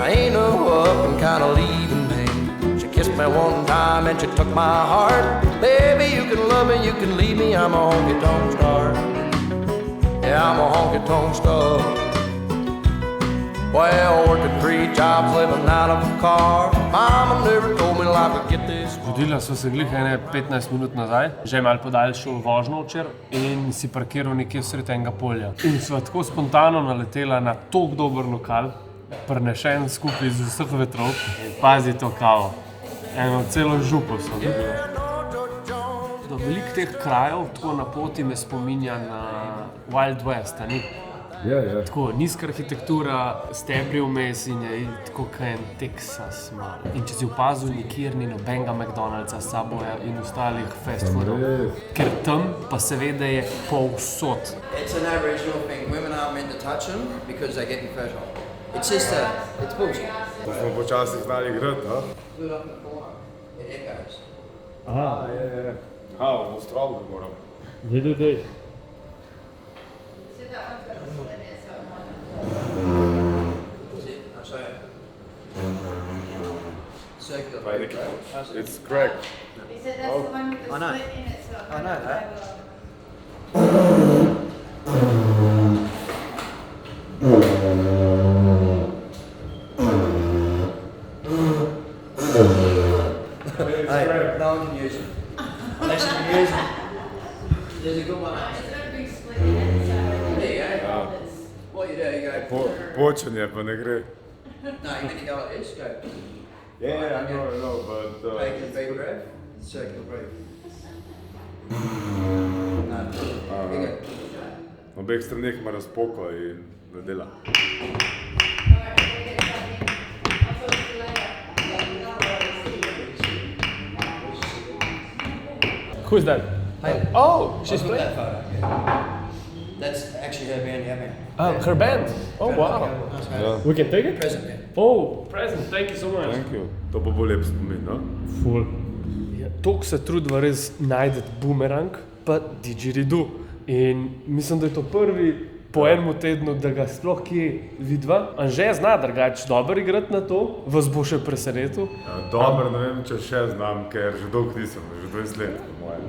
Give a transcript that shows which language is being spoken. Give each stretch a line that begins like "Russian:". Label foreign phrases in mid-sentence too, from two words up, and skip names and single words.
English: I ain't no up and kinda leaving me. She kissed me one time and she took my heart. Baby, you can love me, you can leave me, I'm a honky-tonk star. Yeah, I'm a honky-tonk star. Well, working 3 jobs, living out of a car. Mama never told me life would get this far.
Slovenian: Zbudila sva se glih ene 15 minut nazaj, že malo podaljšal vožnjo včeraj in si parkiral nekje sredi enega polja. In sva tako spontano naletela na tako dober lokal, prenešen skupaj z vseh vetrov. Pazi to kavo, eno celo župo sva dobila. Veliko teh krajev tako na poti me spominja na Wild West, a ni? Ja. Tako nizka arhitektura, stebri vmes in je tako kot en Texas malo. In če si opazil, nikjer ni nobenega McDonald'sa, Subwaya in ostalih
English: fast foodov.
Slovenian: Ker tam pa seveda je povsod.
English: It's an Aboriginal thing. Women aren't meant to touch them because they get infertile. It's just it's bullshit.
Slovenian: To smo počasi znali igrati, ha?
English: Flew up in the corner. It echoes.
Slovenian: Ja. V Avstraliji moram. Vidite.
English: Circular. It's correct. He said that's the one with the I know. split in it, so I know that. Hey, no one can use it. Unless you can use it. There's a good one. It's got a big split in it, so There you go. What you do, you go.
Slovenian: Počenje pa ne gre.
English: No, you mean you go like this, go. Yeah, I know, but... Take a deep breath, circular breath. No, you go.
Slovenian: Na obeh straneh ima razpoko in ne dela.
English: Who's that? Hey, Oh, she's look playing. at that photo. That's actually her band, yeah, man. Her band. Oh wow.
Slovenian: Ja.
English: We can take it? Present, man. Oh, present, thank you so much. Thank you.
Slovenian: To bo bolj lep spomin, no? Ful. Ja, toliko se trudva res najti bumerang, pa didgeridoo. In mislim, da je to prvi po enem tednu, da ga sploh kje vidva. Anže zna drugače dobro igrati na to, vas bo še presenetil. Ja, dobro, ne vem, če še znam, ker že dolgo nisem, že 20 let, po mojem.